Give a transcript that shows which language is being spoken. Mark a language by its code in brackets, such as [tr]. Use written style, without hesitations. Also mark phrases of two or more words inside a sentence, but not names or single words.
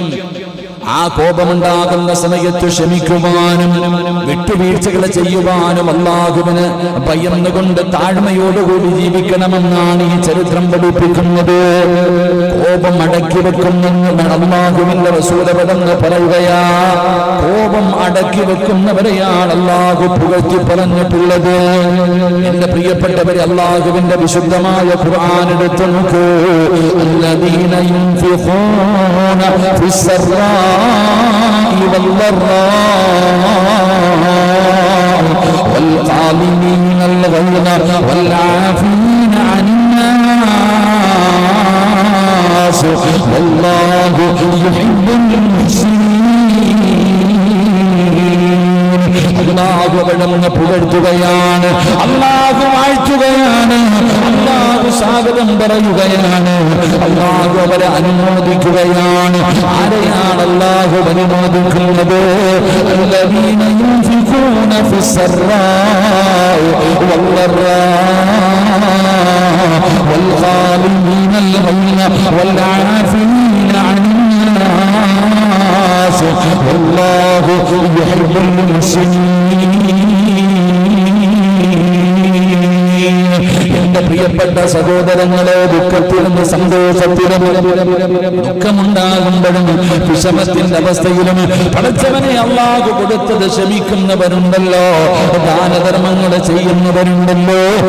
[ml] ആ കോപമുണ്ടാകുന്ന സമയത്ത് ക്ഷമിക്കുവാനും വിട്ടുവീഴ്ചകൾ ചെയ്യുവാനും അള്ളാഹുവിന് ഭയന്നുകൊണ്ട് താഴ്മയോടുകൂടി ജീവിക്കണമെന്നാണ് ഈ ചരിത്രം പഠിപ്പിക്കുന്നത്. കോപം അടക്കി വെക്കുമെന്ന് അള്ളാഹുവിന്റെ റസൂലവരെന്ന് പറയുകയാ. കോപം അടക്കി വെക്കുന്നവരെയാണ് അള്ളാഹു പുകഴ്ത്തി പറഞ്ഞിട്ടുള്ളത്. എന്റെ പ്രിയപ്പെട്ടവരെ, അള്ളാഹുവിന്റെ വിശുദ്ധമായ ഖുർആൻ എടുത്തു നോക്കൂ. [ar] الذين ينفقون في السراء والضراء والكاظمين الغيظ والعافين عن الناس والله يحب المحسنين. [ml] അല്ലാഹു അവരെ പുകഴ്ത്തുകയാണ്, അല്ലാഹു വാഴ്ത്തുകയാണ്, അല്ലാഹു സ്വാഗതം പറയുകയാണ്, അല്ലാഹു അവരെ അനുമോദിക്കുകയാണ്. ആരെയാണ് അല്ലാഹു അനുമോദിക്കുന്നത്? [ar] الذين ينفقون في السراء والضراء والكاظمين الغيظ والعافين عن الناس والله يحب المحسنين. [ml] എന്റെ പ്രിയപ്പെട്ട സഹോദരങ്ങളെ, ദുഃഖത്തിലും സന്തോഷത്തിലും ദുഃഖമുണ്ടാകുമ്പോഴും വിഷമത്തിന്റെ അവസ്ഥയിലും പടച്ചവനെ അല്ലാഹു കൊടുത്തത് ക്ഷമിക്കുന്നവരുണ്ടല്ലോ, ദാനധർമ്മങ്ങൾ ചെയ്യുന്നവരുണ്ടല്ലോ.